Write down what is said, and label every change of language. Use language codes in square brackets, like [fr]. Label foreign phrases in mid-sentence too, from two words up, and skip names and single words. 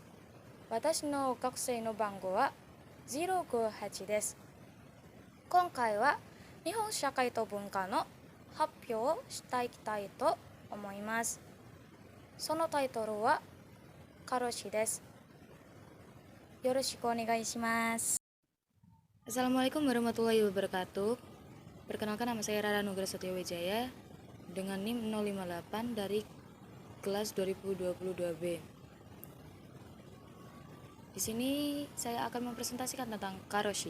[ja] 私の学生の番号は058です。今回は日本社会と文化の発表をしていきたいと思います。そのタイトルはカロシです。よろしくお願いします。 [ar] السلام عليكم ورحمة الله وبركاته. [id] Perkenalkan, nama saya Rara Nugra Satya Wijaya dengan NIM 058 dari kelas 2022B. Di sini saya akan mempresentasikan tentang karoshi.